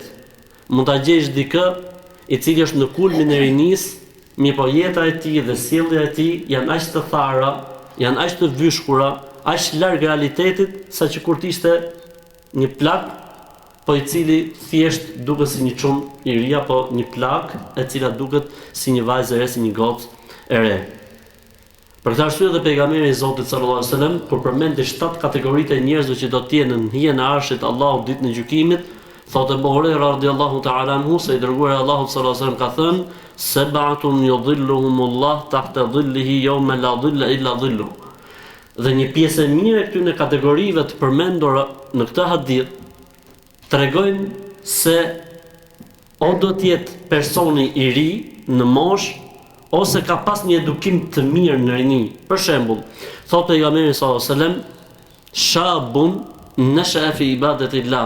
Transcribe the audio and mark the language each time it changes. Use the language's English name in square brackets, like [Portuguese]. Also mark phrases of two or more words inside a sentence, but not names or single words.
[Albanian] Mund ta gjesh dikë i cili është në kulmin e rinisë, mirëpo jeta e tij dhe sjellja e tij janë aq të thara, janë aq të vyshkura, aq larg realitetit, saqë kur të ishte një plak, po i cili thjesht duket si një çun i ri apo një plak e cila duket si një vajzë e re, si një gocë e re. Për këtë arsye dhe pejgamberi i Zotit [Arabic] صلى الله عليه وسلم [Albanian] kur përmendi 7 kategoritë e njerëzve që do të jenë në hijen e arshit Allahut ditën e gjykimit, thotë Abu Huraira [Arabic] رضي الله تعالى عنه [Albanian] se i dërguari i Allahut [Arabic] صلى الله عليه وسلم [Albanian] ka thënë: [Arabic] "سبعة يظلهم الله تحت ظله يوم لا ظل إلا ظله." [Albanian] Dhe një pjesë e mirë e këtyre kategorive të përmendura në këtë hadith tregojnë se o do të jetë personi i ri në moshë ose ka pas një edukim të mirë në rini. Për shembull, thotë pejgamberi [Arabic] صلى الله عليه وسلم: "شاب نشأ في عبادة الله."